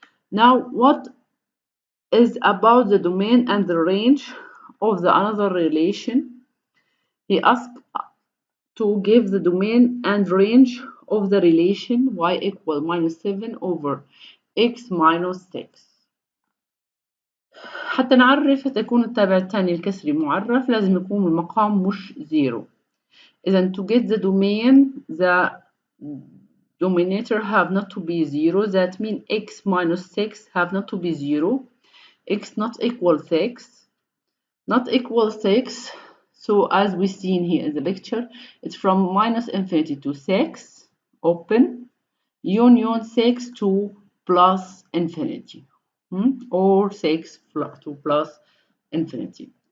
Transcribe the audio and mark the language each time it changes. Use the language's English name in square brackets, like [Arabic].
[English] Now, what is about the domain and the range of the another relation? He asked to give the domain and range of the relation y equal minus 7 over x minus 6. [Arabic] حتى نعرف تكون التابع الثاني الكسري معرف لازم يكون المقام مش 0. [English] إذا to get the domain, the denominator have not to be 0. That means x minus 6 have not to be 0. X not equal 6. Not equal 6. So as we see in here in the lecture, it's from minus infinity to 6, open, union 6 to plus infinity, or 6 to plus infinity.